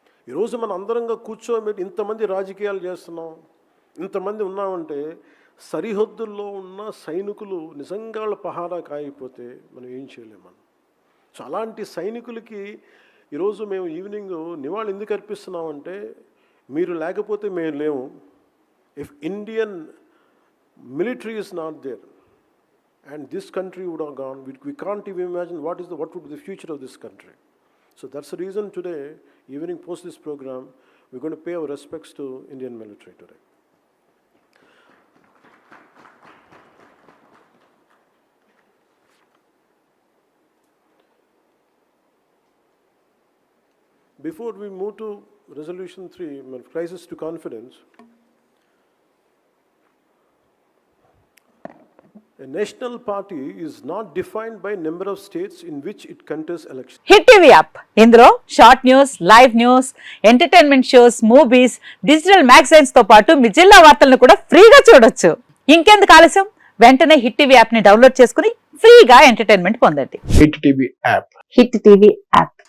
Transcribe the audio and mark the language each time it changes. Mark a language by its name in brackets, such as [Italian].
[Telugu] ఈరోజు మన అందరంగా కూర్చోబెట్టి ఇంతమంది రాజకీయాలు చేస్తున్నాం, ఇంతమంది ఉన్నామంటే సరిహద్దుల్లో ఉన్న సైనికులు నిజంగా వాళ్ళ పహారా కాయకపోతే మనం ఏం చేయలేము మనం. సో అలాంటి సైనికులకి ఈరోజు మేము ఈవినింగ్ నివాళి ఎందుకు అర్పిస్తున్నామంటే మీరు లేకపోతే మేము లేము. [English] If Indian military is not there and this country would have gone, we can't even imagine what would be the future of this country. So that's the reason today, evening post this program, we're going to pay our respects to Indian military today. Before we move to resolution 3, crisis to confidence, a national party is not defined by number of states in which it contests elections. [Telugu] Hit TV app, ఇందులో short news, live news, entertainment shows, movies, digital magazines తో పాటు మీ జిల్లా వార్తలను కూడా ఫ్రీగా చూడొచ్చు. ఇంకెందుకు ఆలస్యం, వెంటనే హిట్ టీవీ యాప్ ని డౌన్లోడ్ చేసుకుని ఫ్రీగా ఎంటర్టైన్మెంట్ పొందండి. Hit TV app, hit TV app,